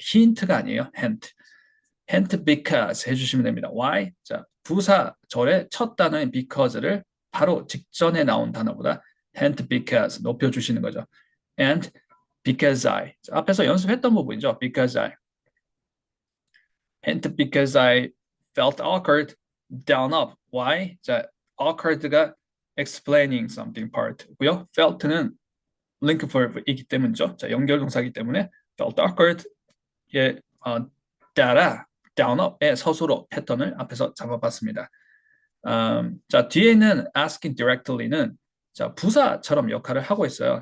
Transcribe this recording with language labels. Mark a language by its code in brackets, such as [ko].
[ko] 힌트가 아니에요. hint. [en] hint because [ko] 해주시면 됩니다. [en] Why? [ko] 자, 부사절의 첫 단어인 because를 바로 직전에 나온 단어보다 [en] hint because [ko] 높여주시는 거죠. [en] And because I. [ko] 자, 앞에서 연습했던 부분이죠. [en] because I. hint because I felt awkward, down up. Why? [ko] 자, awkward가 [en] explaining something part [ko] 고요. felt는 link verb이기 때문이죠. 자, 연결동사이기 때문에 [en] felt awkward [ko] 에 따라 down up의 서술어 패턴을 앞에서 잡아봤습니다. 자, 뒤에는 [en] asking directly [ko] 는 자, 부사처럼 역할을 하고 있어요.